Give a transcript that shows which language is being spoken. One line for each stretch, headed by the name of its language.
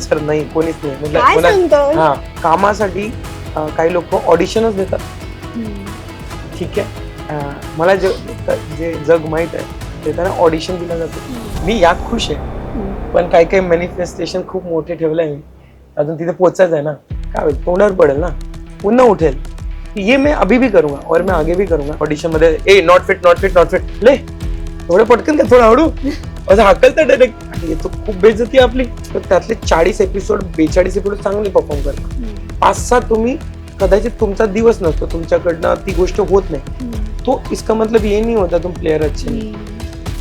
Marathi: Sir नाही, कोणीच नाही म्हटलं. हा, कामासाठी काही लोक ऑडिशनच देतात. ठीक आहे, मला जे जग माहित आहे ते त्यांना ऑडिशन दिलं जातं. मी यात खुश आहे, पण काही काही मॅनिफेस्टेशन खूप मोठे ठेवलंय मी. अजून तिथे पोहोचायचं आहे ना, काय होईल, तोंडावर पडेल ना, पुन्हा उठेल.
Hindi: ये मैं अभी भी करूंगा और मैं आगे भी करूंगा.
Marathi: ऑडिशन मध्ये ए not fit not fit not fit, ले थोडं पटकन का, थोडं हळू, असं हाकलतं डायरेक्ट. येतो खूप बेइज्जती आपली. तर त्यातले 40 एपिसोड 42 एपिसोड चांगले परफॉर्म करतात. 5-6 तुम्ही कदाचित तुमचा दिवस नसतो, तुमच्याकडनं ती गोष्ट होत नाही, तो
Hindi: इसका मतलब ये नहीं होता तुम प्लेयर अच्छे
Marathi: नाही.